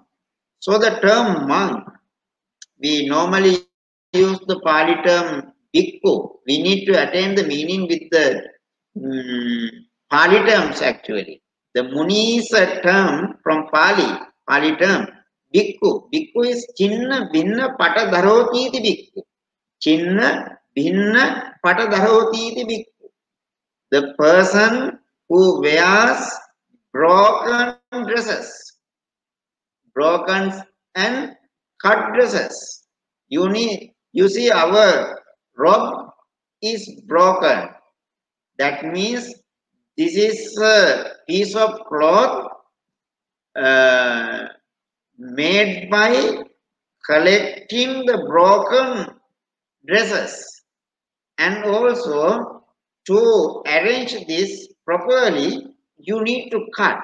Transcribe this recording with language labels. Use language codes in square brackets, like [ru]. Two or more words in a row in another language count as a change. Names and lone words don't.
[en] So the term monk, we normally use the Pali term bhikkhu. We need to attain the meaning with the Pali terms actually. The Muni is a term from Pali term. Bhikkhu. [pi] Bhikkhu is chinna bhinna pata dharoti iti bhikkhu. Chinna bhinna pata dharoti iti bhikkhu. [en] The person who wears broken dresses, broken and cut dresses. You see our robe is broken. That means this is a piece of cloth made by collecting the broken dresses, and also to arrange this properly you need to cut.